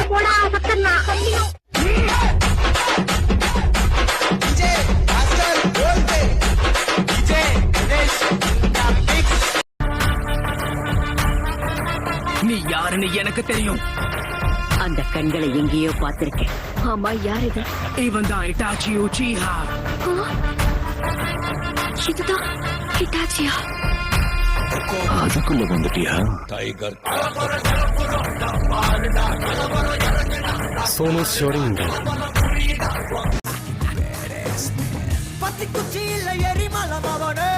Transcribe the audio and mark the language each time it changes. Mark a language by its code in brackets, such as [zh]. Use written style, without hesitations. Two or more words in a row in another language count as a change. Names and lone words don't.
[te] కూడా [ta] நீ யாருன்னு எனக்கு தெரியும். அந்த கண்களை எங்கேயோ பார்த்திருக்கேன். ஆமா, யார் இது? இவன் தான் இட்டாச்சி உச்சிஹா. இதுதான் ஹிட்டாச்சியா? அதுக்குள்ள வந்துட்டியா? [en] టైగర్ సోను షోరింగ్